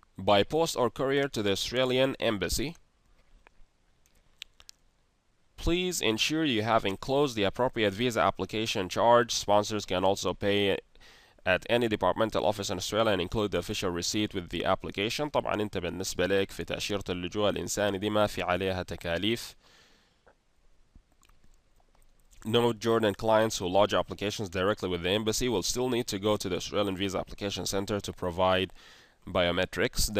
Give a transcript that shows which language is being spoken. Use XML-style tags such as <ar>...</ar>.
<en>By post or courier to the Australian Embassy. Please ensure you have enclosed the appropriate visa application charge. Sponsors can also pay at any departmental office in Australia and include the official receipt with the application.</en> <ar>طبعا انت بالنسبة لك في تأشيرة اللجوء الإنساني دي ما في عليها تكاليف.</ar> <en>Note, Jordan clients who lodge applications directly with the embassy will still need to go to the Australian Visa Application Center to provide biometrics.</en>